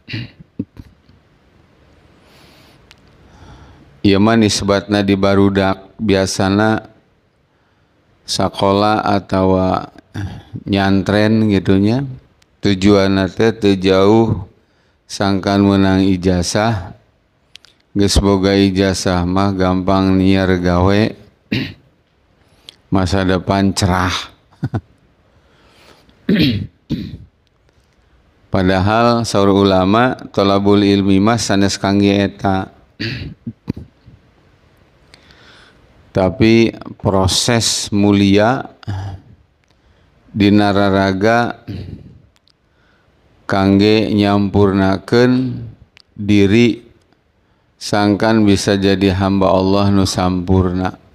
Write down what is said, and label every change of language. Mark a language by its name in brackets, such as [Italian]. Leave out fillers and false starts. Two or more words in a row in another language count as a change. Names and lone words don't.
[Sundanese] Ieu mah nisbatna di barudak, biasana sakola atau nyantren gitunya. Tujuanna teh teu jauh sangkan menang ijazah. Geus boga ijazah mah gampang niar gawe, [Indonesian] masa depan cerah. [Sundanese] Padahal saur ulama [Arabic] طلب العلم [Sundanese] mah sanes kangge eta. Tapi proses mulia dina raraga kangge nyampurnakeun diri sangkan bisa jadi hamba Allah nu sampurna.